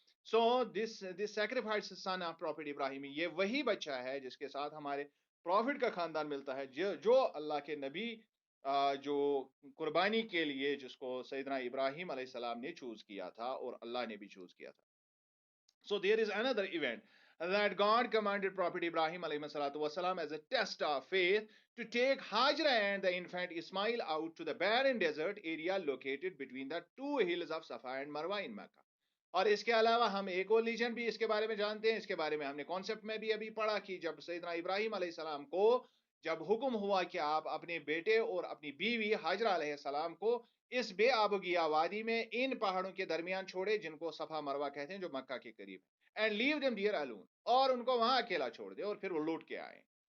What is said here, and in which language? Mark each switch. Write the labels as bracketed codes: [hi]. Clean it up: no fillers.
[en] so this sacrificed son of prophet [ur] ابراہیم، یہ وہی بچہ ہے جس کے ساتھ ہمارے پروفٹ کا خاندان ملتا ہے، جو اللہ کے نبی جو قربانی کے لیے جس کو سیدنا ابراہیم علیہ السلام نے چوز کیا تھا اور اللہ نے بھی چوز کیا تھا. [en] So there is another event that God commanded Prophet Ibrahim alayhi salatu wasalam as a test of faith to take Hajra and the infant Ismail out to the barren desert area located between the two hills of Safa and Marwa in Mecca. [ur] اور اس کے علاوہ ہم ایک اور legend بھی اس کے بارے میں جانتے ہیں. اس کے بارے میں ہم نے کانسیپٹ میں بھی ابھی پڑھا کہ جب سیدنا ابراہیم علیہ السلام کو جب حکم ہوا کہ آپ اپنے بیٹے اور اپنی بیوی حاجرہ علیہ السلام کو اس بے آب و گیا وادی میں ان پہاڑوں کے درمیان چھوڑے جن کو صفا مروہ کہتے ہیں جو مکہ کے قریب، [en] and leave them there alone, [ur] اور ان کو وہاں اکیلا چھوڑ دے اور پھر وہ لوٹ کے آئے.